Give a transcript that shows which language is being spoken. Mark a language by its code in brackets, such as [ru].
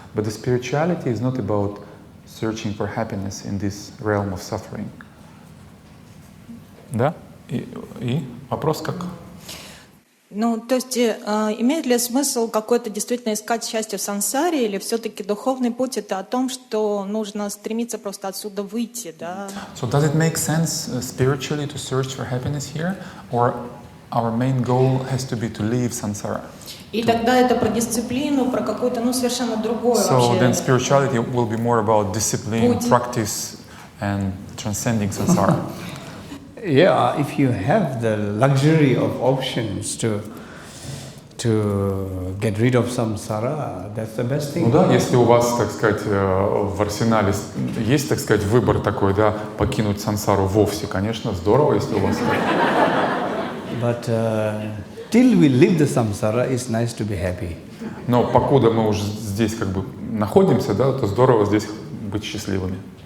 [en] But the spirituality is not about searching for happiness in this realm of suffering. [ru] Да? И вопрос как? Ну, то есть, имеет ли смысл какой-то действительно искать счастье в сансаре, или все-таки духовный путь — это о том, что нужно стремиться просто отсюда выйти, да? [en] So does it make sense spiritually to search for happiness here, or our main goal has to be to leave samsara? [ru] И тогда это про дисциплину, про какое-то, ну, совершенно другое [en] So [ru] вообще. [en] then spirituality will be more about discipline, practice, and transcending samsara. Yeah, if you have the luxury of options to get rid of samsara, that's the best thing. [ru] Ну да, если у вас, так сказать, в арсенале есть, так сказать, выбор такой, да, покинуть сансару вовсе, конечно, здорово, если у вас так. [en] But till we leave the samsara, it's nice to be happy. [ru] Но покуда мы уже здесь как бы находимся, да, то здорово здесь быть счастливыми.